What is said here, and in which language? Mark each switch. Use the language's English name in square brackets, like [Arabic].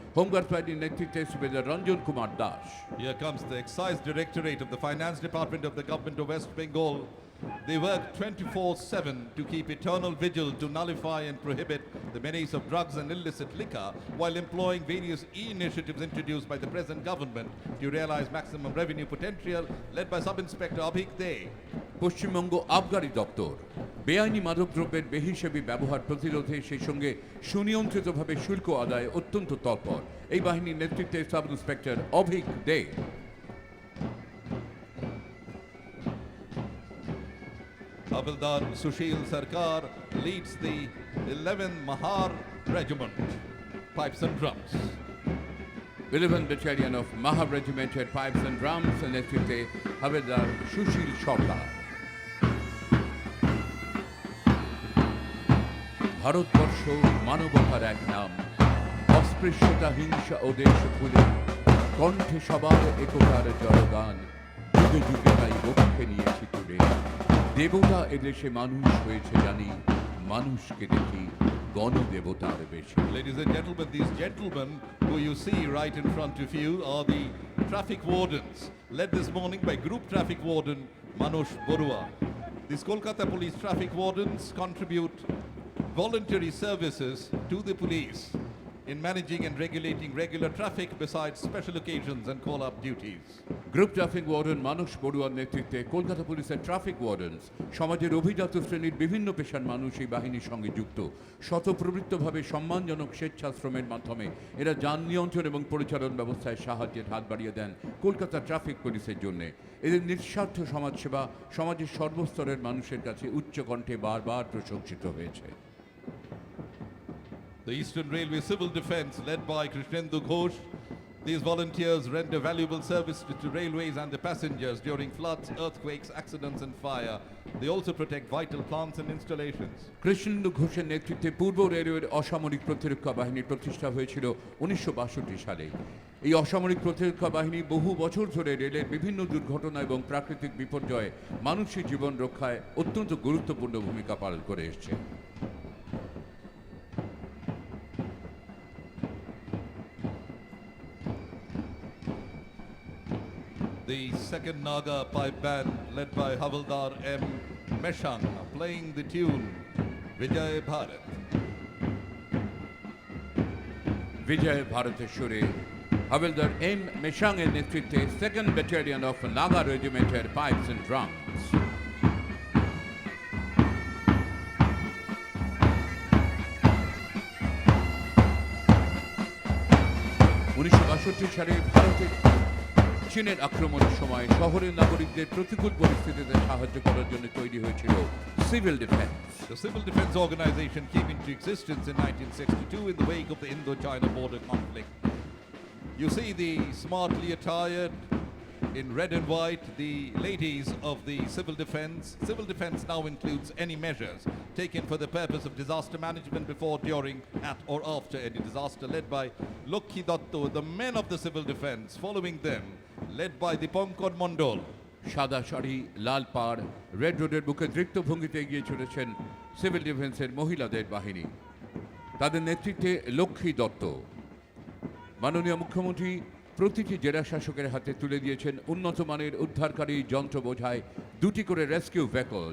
[Bangla] হোমগার্ডস বাহিনীর নেতৃত্বে সুবেদার Ranjan Kumar Das. [English] Here comes the Excise Directorate of the Finance Department of the Government of West Bengal. They work 24/7 to keep eternal vigil to nullify and prohibit the menace of drugs and illicit liquor while employing various initiatives introduced by the present government to realize maximum revenue potential, led by Sub-Inspector Abhik Dey. [Bangla] Paschimbanga আবগারি দপ্তর বেআইনি মাদকদ্রব্যের বেহিসাবি ব্যবহার প্রতিরোধে সেই সঙ্গে সুনিয়ন্ত্রিতভাবে শুল্ক আদায়ে অত্যন্ত তৎপর। এই বাহিনীর নেতৃত্বে sub inspector Abhik they. [English] Havildar Sushil Sarkar leads the 11th Mahar Regiment, Pipes and Drums. 11th Battalion of Mahar Regimented Pipes and Drums [Bangla] নেতৃত্বে হাবিলদার সুশীল সরকার। ভারতবর্ষ মানবতার এক নাম, অস্পৃশ্যতা হিংসা ও দেশ ভুলে কণ্ঠে সবার একতার জয়গান, যুগে যুগে তাই বক্ষে নিয়েছি তুলে। দেবতা এদেশে মানুষ হয়েছে জানি, মানুষকে দেখি গণদেবতার বেশি। [English] Ladies and gentlemen, these gentlemen who you see right in front of you are the traffic wardens, led this morning by Group Traffic Warden Manush Borua. These Kolkata Police Traffic Wardens contribute voluntary services to the police in managing and regulating regular traffic besides special occasions and call-up duties. [Bangla] Group traffic warden মানুষ বড়ুয়ার নেতৃত্বে কলকাতা পুলিশের traffic ওয়ার্ডেন্স সমাজের অভিজাত শ্রেণীর বিভিন্ন পেশার মানুষ এই বাহিনীর সঙ্গে যুক্ত। স্বতঃপ্রবৃত্তভাবে সম্মানজনক স্বেচ্ছাশ্রমের মাধ্যমে এরা যান নিয়ন্ত্রণ এবং পরিচালন ব্যবস্থায় সাহায্যের হাত বাড়িয়ে দেন কলকাতা ট্রাফিক পুলিশের জন্য। এদের নিঃস্বার্থ সমাজসেবা সমাজের সর্বস্তরের মানুষের কাছে উচ্চকণ্ঠে বারবার প্রশংসিত হয়েছে। [English] The Eastern Railway Civil Defence, led by Krishnendu Ghosh. These volunteers render valuable service to railways and the passengers during floods, earthquakes, accidents and fire. They also protect vital plants and installations. [Bangla] Krishnendu ঘোষের নেতৃত্বে পূর্ব রেলওয়ের অসামরিক প্রতিরক্ষা বাহিনীর প্রতিষ্ঠা হয়েছিল 1962 সালে। এই অসামরিক প্রতিরক্ষা বাহিনী বহু বছর ধরে রেলের বিভিন্ন দুর্ঘটনা এবং প্রাকৃতিক বিপর্যয়ে মানুষের জীবন রক্ষায় অত্যন্ত গুরুত্বপূর্ণ ভূমিকা পালন করে এসেছে। [English] The second Naga pipe band, led by Havildar M. Meshang, playing the tune Vijay Bharat. [Bangla] বিজয় ভারতের সুরে হাবিলদার এম মেশাং এর নেতৃত্বে second battalion of Naga রেজিমেন্টের pipes and drums. 1962 সালে ভারতের চীনের আক্রমণের সময় শহরের নাগরিকদের প্রতিকূল পরিস্থিতিতে সাহায্য করার জন্য তৈরি হয়েছিল civil defence. [English] The Civil Defense Organization came into existence in 1962 in the wake of the Indo-China border conflict. You see the smartly attired in red and white, the ladies of the Civil Defense. Civil Defense now includes any measures taken for the purpose of disaster management before, during, at or after any disaster, led by Lokhi Datto, the men of the Civil Defense, following them, led by Dipankar Mondol. [Bangla] সাদা শাড়ি, লাল পাড়, red রোডের বুকে দৃপ্ত ভঙ্গিতে এগিয়ে চলেছেন civil ডিফেন্সের মহিলাদের বাহিনী। তাদের নেতৃত্বে লক্ষ্মী দত্ত। মাননীয় মুখ্যমন্ত্রী প্রতিটি জেলা শাসকের হাতে তুলে দিয়েছেন উন্নত মানের উদ্ধারকারী যন্ত্র বোঝায় 2টি করে রেস্কিউ ভেহিকল।